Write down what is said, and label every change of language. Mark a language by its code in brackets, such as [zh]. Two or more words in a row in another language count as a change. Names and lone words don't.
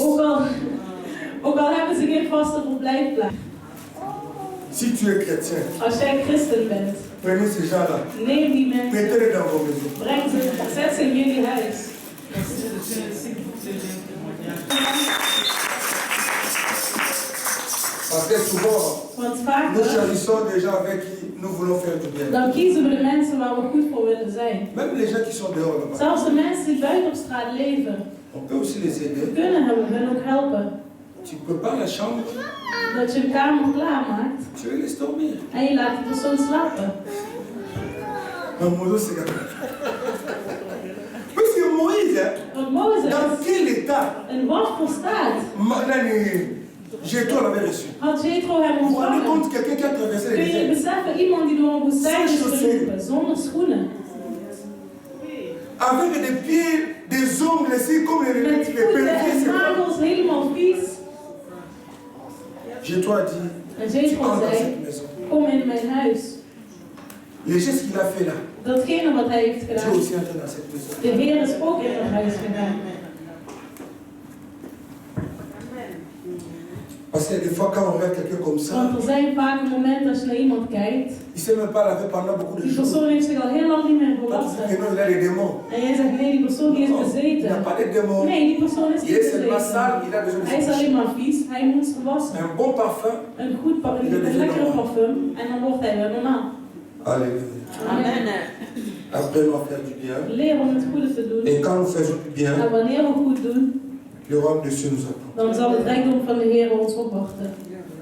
[nl] Ook al hebben ze geen vaste verblijfplaats. [fr] Si tu es chrétien, [nl] Als jij christen bent, [fr] prenez ces gens-là, [nl] neem die mensen, [fr] mettez-les dans vos maisons. [nl] breng ze, zet ze in jullie huis. [fr] Parce que souvent, [nl] Want [fr] nous [nl] vaak [fr] choisissons des gens avec qui nous voulons faire du bien. [nl] dan kiezen we de mensen waar we goed voor willen zijn. [fr] Même les gens qui sont dehors là-bas, [nl] Zelfs de mensen die buiten op straat leven, [fr] on peut aussi les [nl] we [fr] aider. [nl] kunnen hun ook helpen. [fr] Tu prépares la chambre, [nl] Dat je een kamer klaarmaakt [fr] tu les laisses dormir. [nl] en je laat die persoon slapen. [fr] Mais Moïse, c'est comme ça. Parce que Moïse, [nl] Want Mozes, [fr] dans quel état [nl] in wat voor staat, [fr] Jétro l'avait reçu. [nl] had Jethro hem [fr] Vous vous rendez [nl] ontvangen? [fr] compte quelqu'un qui a traversé les [nl] Kun je [fr] déserts [nl] beseffen, iemand die door een woestijn is gelopen, zonder schoenen, [fr] avec des pieds, des ongles ici comme les [nl] met voeten en [fr] c'est [nl] nagels helemaal vies. [fr] Jétro a dit, [nl] En [fr] tu [nl] Jethro [fr] entres dans [nl] zei, [fr] cette maison. [nl] kom in mijn huis. [fr] Les gestes qu'il a fait là, [nl] Datgene wat hij heeft [fr] Dieu [nl] gedaan, [fr] aussi entre dans cette maison. [nl] de Heer is ook in mijn huis gegaan. [fr] Parce que des fois, quand on regarde quelqu'un comme ça, [nl] Want er zijn vaak momenten als je naar iemand kijkt, [fr] il ne s'est même pas lavé pendant beaucoup de [nl] die [fr] jours. [nl] persoon heeft zich al heel lang niet meer [fr] Quand tu dis [nl] gewassen. [fr] que non, il a des démons. [nl] En jij zegt, nee, die persoon die is [fr] Non, il n'a [nl] bezeten. [fr] pas de démons. [nl] Nee, die persoon is [fr] Il [nl] niet [fr] est seulement sale, [nl] bezeten. [fr] il a besoin de [nl] Hij is [fr] se [nl] alleen [fr] toucher. [nl] maar vies, hij moet zich wassen. [fr] Un bon parfum. [nl] Een goed een lekkere parfum en dan wordt hij weer normaal. [fr] Alléluia. [nl] Amen. [fr] Apprenons à faire du bien. [nl] Leer om het goede te doen. [fr] Et quand nous faisons du bien, [nl] En wanneer we goed doen, [fr] le royaume de Dieu nous attend. [nl] dan zal het rijkdom van de Heer ons opwachten.